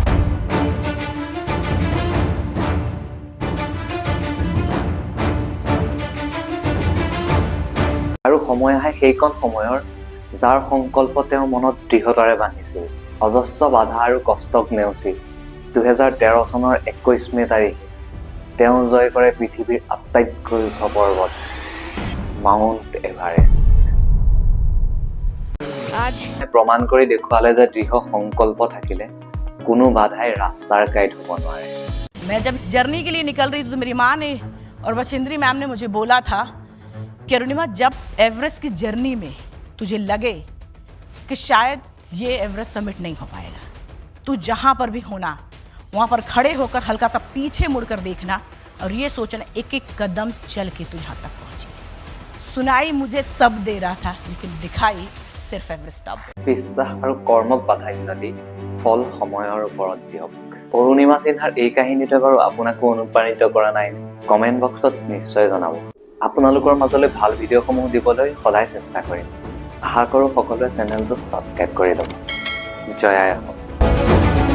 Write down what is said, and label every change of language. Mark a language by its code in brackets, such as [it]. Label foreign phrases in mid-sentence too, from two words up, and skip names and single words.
[as] আৰু সময় আহে সেইকণ সময়ৰ যাৰ সংকল্প তেওঁ মনত দৃঢ়তাৰে বান্ধিছিল অজস্ৰ বাধা আৰু কষ্টক নেওচি 2013 চনৰ 21 মে তাৰিখে তেওঁ জয় কৰে পৃথিৱীৰ আটাইতকৈ ওখ পৰ্বত মাউণ্ট এভাৰেষ্ট প্ৰমাণ কৰি দেখুৱালে যে দৃঢ় সংকল্প থাকিলে কোনো বাধাই ৰাস্তাৰ গাইড হ'ব নোৱাৰে [hi] मैं जब इस जर्नी के लिए निकल रही थी तो मेरी माँ ने और बछेंद्री मैम ने मुझे बोला था कि अरुणिमा जब एवरेस्ट की जर्नी में तुझे लगे कि शायद ये एवरेस्ट समिट नहीं हो पाएगा तू जहाँ पर भी होना वहाँ पर खड़े होकर हल्का सा पीछे मुड़कर देखना और ये सोचना एक एक कदम चल के तू यहाँ तक पहुँची सुनाई मुझे सब दे रहा था लेकिन दिखाई सिर्फ एवरेस्ट टॉप [as] বিশ্বাস আৰু কৰ্মক প্ৰাধান্য দি ফল সময়ৰ ওপৰত দিয়ক অৰুণিমা সিনহাৰ এই কাহিনীটোৱে বাৰু আপোনাকো অনুপ্ৰাণিত কৰা নাই কমেণ্ট বক্সত নিশ্চয় জনাব আপোনালোকৰ মাজলৈ ভাল ভিডিঅ'সমূহ দিবলৈ সদায় চেষ্টা কৰিম আশা কৰোঁ সকলোৱে চেনেলটো ছাবস্ক্ৰাইব কৰি ল'ব জয় আই অসম